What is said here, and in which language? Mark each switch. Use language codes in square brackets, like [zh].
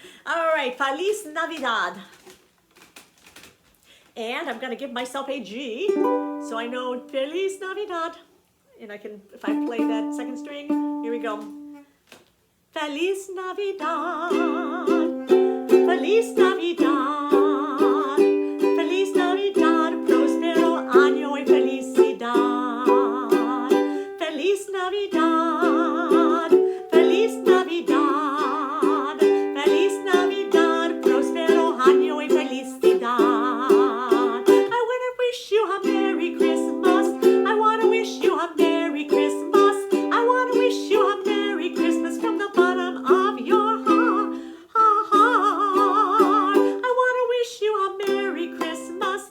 [en] All right, Feliz Navidad. And I'm going to give myself a G, so I know Feliz Navidad. And I can, if I play that second string, here we go. [es] Feliz Navidad, Feliz Navidad, Feliz Navidad, prospero año y felicidad. Feliz Navidad, Feliz Navidad, Feliz Navidad, prospero año y felicidad. [en] I want to wish you a Merry Christmas. I want to wish you a Merry Christmas. I want to wish you a Merry Christmas from the bottom of your heart. I want to wish you a Merry Christmas.